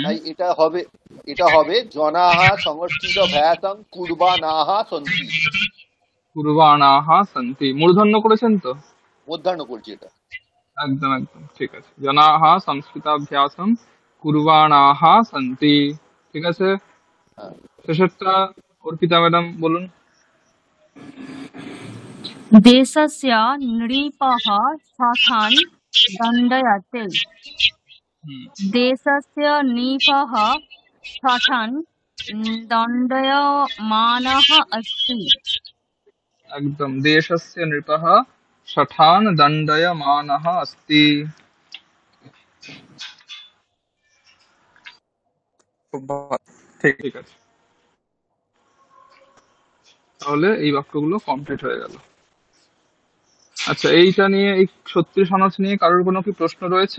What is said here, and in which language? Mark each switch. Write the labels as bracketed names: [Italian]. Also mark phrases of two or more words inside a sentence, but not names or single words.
[Bangla] তাই এটা হবে [Sanskrit] জনাঃ সংস্কৃত ভ্যাসং কুর্বাণাঃ সন্তি। কুর্বাণাঃ সন্তি, [Bangla] মূর্ধন্য করেছেন তো? মধ্যাহ্ন করছি এটা। একদম একদম ঠিক আছে। [Sanskrit] জনাঃ সংস্কৃতাভ্যাসম কুর্বাণাঃ সন্তি। [Bangla] ঠিক আছে, হ্যাঁ। শেষেরটা অর্পিতা ম্যাডাম বলুন। [Sanskrit] देशस्य नृपः शठान् दण्डयते। হুম देशस्य नृपः शठान् दण्डयमानः अस्ति। একদম, দেশস্য নৃপः শঠান দণ্ডয়মানः अस्ति। [Bangla] খুব ভালো। ঠিক ঠিক আছে, তাহলে এই বাক্যগুলো কমপ্লিট হয়ে গেল। আচ্ছা, এইটা নিয়ে, এই সত্যি সমাজ নিয়ে কারোর কোনো কি প্রশ্ন রয়েছে?